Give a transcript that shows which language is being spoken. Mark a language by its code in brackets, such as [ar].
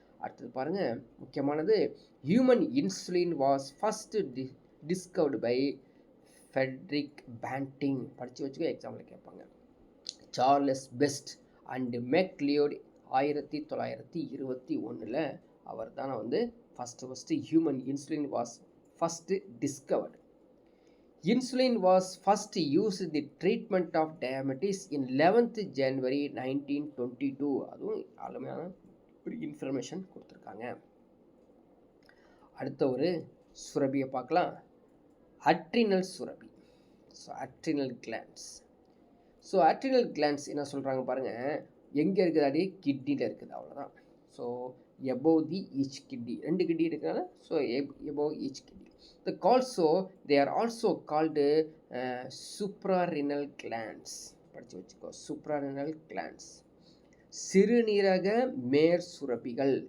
[en] அடுத்தது பாருங்கள், முக்கியமானது, human insulin was first discovered by Frederick Banting. [ta] படித்து வச்சுக்கோ, எக்ஸாம்பிள் கேட்பாங்க. சார்லஸ் பெஸ்ட் அண்டு மெக்லியோட் 1921 அவர் தான் first human insulin was first discovered. [en] Insulin was first used in the treatment of diabetes in 11th January 1922. [ta] அதுவும் அருமையான ஒரு information கொடுத்துருக்காங்க. அடுத்த ஒரு சுரபியை பார்க்கலாம், adrenal Surabhi. So adrenal glands. So adrenal glands என்ன சொல்கிறாங்க பாருங்கள், எங்கே இருக்குது, அப்படியே கிட்னியில் இருக்குது, அவ்வளோதான். [en] So above the each kidney, 2 kidney இருக்கிறனால so above each kidney. They are also called suprarenal glands. [ta] படிச்சு வச்சுக்கோ, suprarenal glands. சிறுநீரக மேற் சுரப்பிகள்.